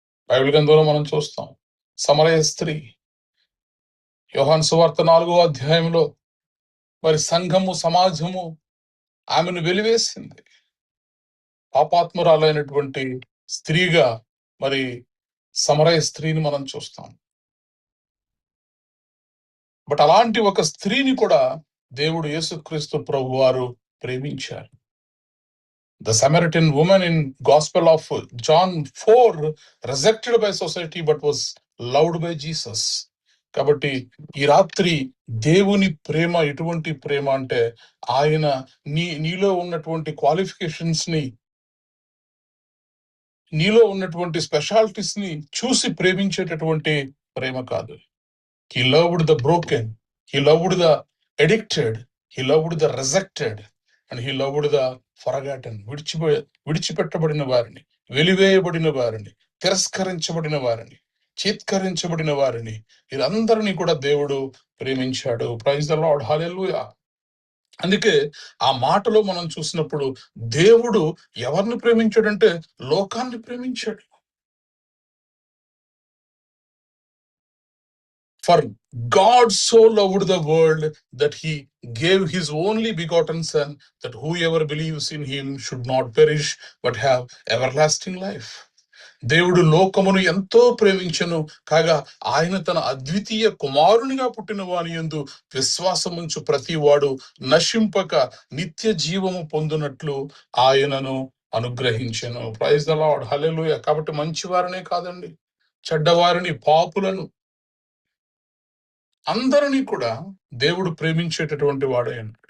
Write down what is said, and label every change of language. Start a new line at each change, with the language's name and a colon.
Telugu: Bible గ్రంథంలో మనం చూస్తాం, సమరయ స్త్రీ యోహాను సువార్త 4వ అధ్యాయంలో మరి సంఘము, సమాజము ఆమెను వెలివేసింది. పాపాత్మురాలైనటువంటి స్త్రీగా మరి సమరయ స్త్రీని మనం చూస్తాం. బట్ అలాంటి ఒక స్త్రీని కూడా దేవుడు యేసుక్రీస్తు ప్రభు వారు ప్రేమించారు.
English: The Samaritan woman in Gospel of John 4 rejected by society but was loved by Jesus.
Telugu: కాబట్టి ఈ రాత్రి దేవుని ప్రేమ ఎటువంటి ప్రేమ అంటే ఆయన నీలో ఉన్నటువంటి క్వాలిఫికేషన్స్ ని, నీలో ఉన్నటువంటి స్పెషాలిటీస్ ని చూసి ప్రేమించేటటువంటి ప్రేమ కాదు.
English: He loved the broken, he loved the addicted, he loved the rejected, and he loved the forgotten.
Telugu: విడిచిపెట్టబడిన వారిని, వెలివేయబడిన వారిని, తిరస్కరించబడిన వారిని, చీత్కరించబడిన వారిని, వీరందరినీ కూడా దేవుడు ప్రేమించాడు.
English: praise the Lord,
Telugu: హల్లెలూయా. అందుకే ఆ మాటలో మనం చూసినప్పుడు దేవుడు ఎవరిని ప్రేమించాడంటే లోకాన్ని ప్రేమించాడు.
English: For God so loved the world that he gave his only begotten son, that whoever believes in him should not perish but have everlasting life.
Telugu: దేవుడు లోకమును ఎంతో ప్రేమించెను కాగా ఆయన తన అద్వితీయ కుమారునిగా పుట్టిన వాని యందు విశ్వాసముంచు ప్రతి వాడు నశింపక నిత్య జీవము పొందునట్లు ఆయనను అనుగ్రహించెను.
English: praise the Lord,
Telugu: హల్లెలూయా. కాబట్టి మంచివారినే కాదండి, చెడ్డవారిని, పాపులను అందరినీ కూడా దేవుడు ప్రేమించేటటువంటి వాడే.